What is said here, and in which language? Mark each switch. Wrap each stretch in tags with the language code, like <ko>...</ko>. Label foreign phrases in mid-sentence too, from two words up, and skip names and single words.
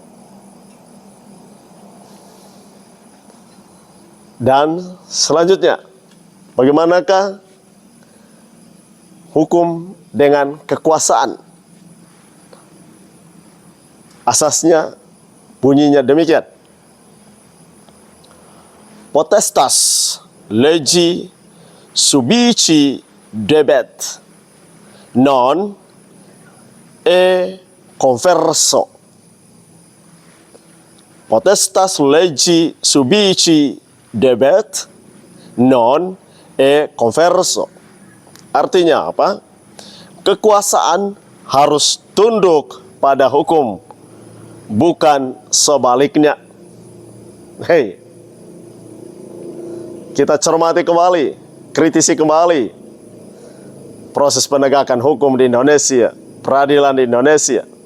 <id>Dan selanjutnya, bagaimanakah hukum dengan kekuasaan? Asasnya bunyinya demikian.</id> <la>Potestas legi subici debet non e converso. Potestas legi subici debet non e converso.</la> <id>Artinya apa? Kekuasaan harus tunduk pada hukum, bukan sebaliknya. Hei, kita cermati kembali, kritisi kembali proses penegakan hukum di Indonesia, peradilan di Indonesia.</id>